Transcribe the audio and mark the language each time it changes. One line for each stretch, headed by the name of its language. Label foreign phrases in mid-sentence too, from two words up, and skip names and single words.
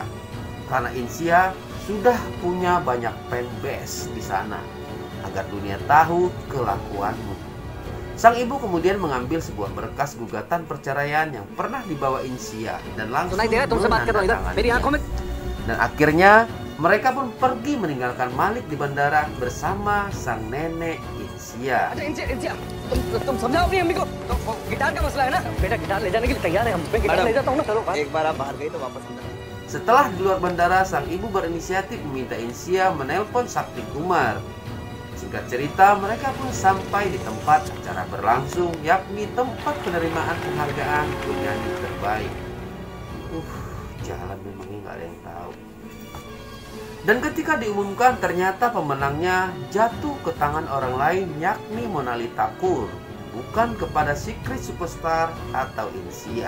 Indonesian: Karena Insia sudah punya banyak fanbase di sana agar dunia tahu kelakuanmu." Sang ibu kemudian mengambil sebuah berkas gugatan perceraian yang pernah dibawa Insia dan langsung menandatangani. Dan akhirnya mereka pun pergi meninggalkan Malik di bandara bersama sang nenek Insia.
Hindi: तुम समझाओ अपनी अम्मी को। गिटार का मसला है ना बेटा, गिटार ले जाने के लिए तैयार है हम। मैं गिटार ले जाता हूँ ना, चलो। एक बार आप बाहर गई तो वापस अंदर।
Indonesian: Setelah di luar bandara, sang ibu berinisiatif meminta Insia menelpon Sakti Kumar. Singkat cerita, mereka pun sampai di tempat acara berlangsung, yakni tempat penerimaan penghargaan penyanyi terbaik. Jalan memangnya nggak ada yang tahu. Dan ketika diumumkan, ternyata pemenangnya jatuh ke tangan orang lain, yakni Monalita Kaur, bukan kepada Secret Superstar atau Insia.